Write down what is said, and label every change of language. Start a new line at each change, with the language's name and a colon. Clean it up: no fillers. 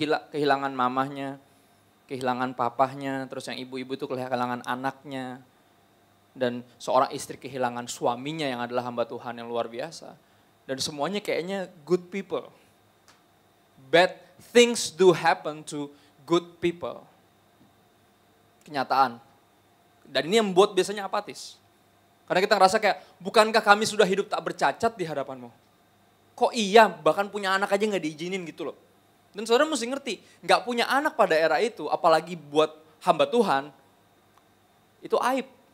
Indonesian: Kehilangan mamahnya, kehilangan papahnya, terus yang ibu-ibu itu kehilangan anaknya. Dan seorang istri kehilangan suaminya yang adalah hamba Tuhan yang luar biasa. Dan semuanya kayaknya
English: good people. Bad things do happen to good people.
Indonesian: Kenyataan. Dan ini yang membuat biasanya apatis. Karena kita ngerasa kayak, bukankah kami sudah hidup tak bercacat di hadapanmu? Kok iya, bahkan punya anak aja gak diizinin gitu loh. Dan saudara mesti ngerti, gak punya anak pada era itu, apalagi buat hamba Tuhan, itu aib.